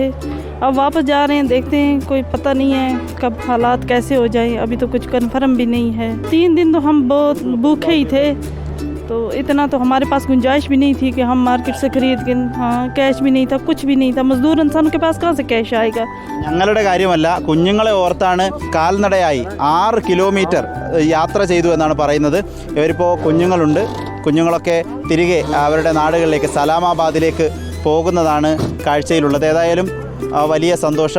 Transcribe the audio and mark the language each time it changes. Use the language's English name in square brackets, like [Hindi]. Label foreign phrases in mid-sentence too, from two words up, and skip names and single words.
[Hindi] अब वापस जा रहे हैं, देखते हैं, कोई पता नहीं है कब हालात कैसे हो जाए. अभी तो कुछ कंफर्म भी नहीं है. 3 दिन तो हम बहुत भूखे ही थे. तो इतना तो हमारे पास गुंजाइश भी नहीं थी कि हम मार्केट से खरीद के, हाँ कैश भी नहीं था, कुछ भी नहीं था. मजदूर इंसानों के पास कहाँ से कैश आएगा? [Malayalam] ഞങ്ങളുടെ കാര്യമല്ല, കുഞ്ഞുങ്ങളെ ഓർത്താണ് കാൽനടയായി 6 കിലോമീറ്റർ യാത്ര ചെയ്തു എന്നാണ് പറയുന്നത്. ഇവരിപ്പോൾ കുഞ്ഞുങ്ങളുണ്ട്. കുഞ്ഞുങ്ങളൊക്കെ തിരികെ അവരുടെ നാടുകളിലേക്ക് സലാമാബാദിലേക്ക് പോകുന്നതാണ് കാഴ്ചയിലുള്ളത്. ഏതായാലും വലിയ സന്തോഷം.